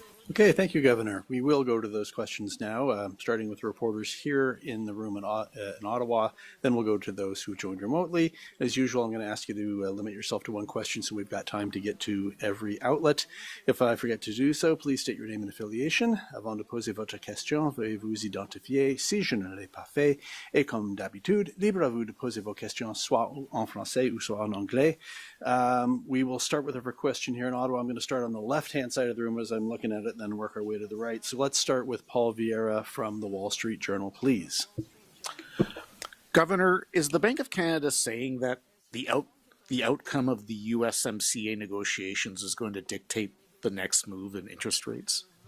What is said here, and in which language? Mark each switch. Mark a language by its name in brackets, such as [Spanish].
[English] Okay, thank you, Governor. We will go to those questions now, starting with reporters here in the room in Ottawa. Then we'll go to those who joined remotely. As usual, I'm going to ask you to limit yourself to one question so we've got time to get to every outlet. If I forget to do so, please state your name and affiliation. [French] Avant de poser votre question, veuillez vous identifier si je ne l'ai pas fait. Et comme d'habitude, libre à vous de poser vos questions soit en français ou soit en anglais. [English] We will start with every question here in Ottawa. I'm going to start on the left-hand side of the room as I'm looking at it, then work our way to the right. So let's start with Paul Vieira from the Wall Street Journal, please. Governor, is the Bank of Canada saying that the outcome of the USMCA negotiations is going to dictate the next move in interest rates?